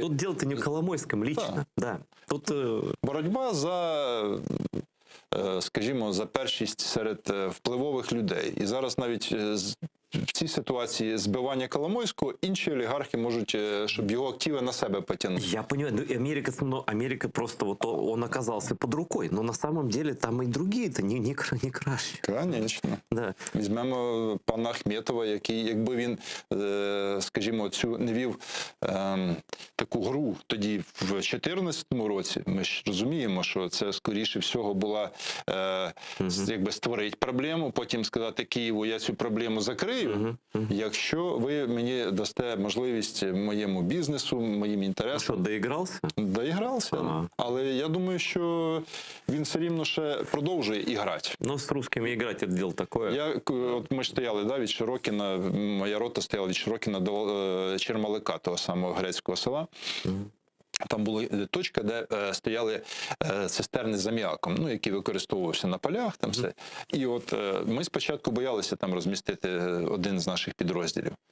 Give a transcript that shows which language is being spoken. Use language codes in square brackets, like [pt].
[ru] Тут дело-то не в Коломойском лично, да. Тут [uk] Боротьба за, скажімо, за першість серед впливових людей. І зараз навіть в цій ситуації збивання Коломойського інші олігархи можуть, щоб його активи на себе потягнути. [ru] я понимаю, ну, Америка просто вот он оказался под рукой, но на самом деле там и другие-то [uk] не краще. Звісно. [ru] Да. [uk] Візьмемо пана Ахметова, який, якби він, скажімо, цю не вів таку гру тоді в 2014 році, ми ж розуміємо, що це, скоріше всього, була якби створити проблему, потім сказати Києву, я цю проблему закрию, якщо ви мені дасте можливість моєму бізнесу, моїм [ru] Ну [uk] інтересам. [ru] что, доигрался? [uk] Доігрався, Ага. але я думаю, що він все рівно ще продовжує і грати. [ru] Ну, с русскими играть это дело такое. [uk] От ми ж стояли, да, від Широкіна, моя рота стояла від Широкіна до Чермалика, того самого грецького села. Там була точка, де стояли цистерни з аміаком, ну, які використовувався на полях, там все. І от ми спочатку боялися там розмістити один з наших підрозділів.